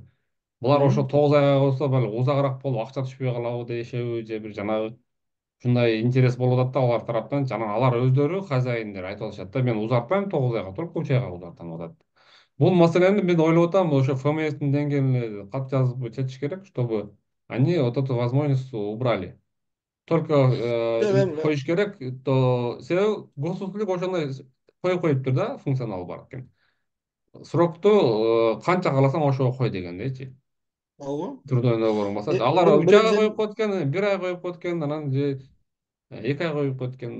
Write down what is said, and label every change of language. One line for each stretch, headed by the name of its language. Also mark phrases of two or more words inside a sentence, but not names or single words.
Kyrgyz: Булар ошо 9 айга койсо бале узагыраак болуп акча түшпөй калабы дешеби, же бир жанагы ушундай интерес болуп атат да алар тараптан. Жана алар өздөрү хозяиндер айтып атышат да, мен узартпайм 9 айга, только 3 айга узартам деп атат. Бул маселени мен ойлоп атам, ошо ФМСтин деңгээлине кат жазып чечиш керек,
Russian: чтобы они вот эту возможность убрали. Только
Kyrgyz: Жок, эми коюш керек, то себеби госуслуг ошондой коюп да, функционал бар экен. Срокту канча кааласаң ошого кой дегендейчи. ооба.
Russian: Трудовой договоруң
Kyrgyz: болсо. Э, Алар бул 3 айга коюп коет экен, 1 ай коюп коет экен, анан же 2 ай коюп коет экен.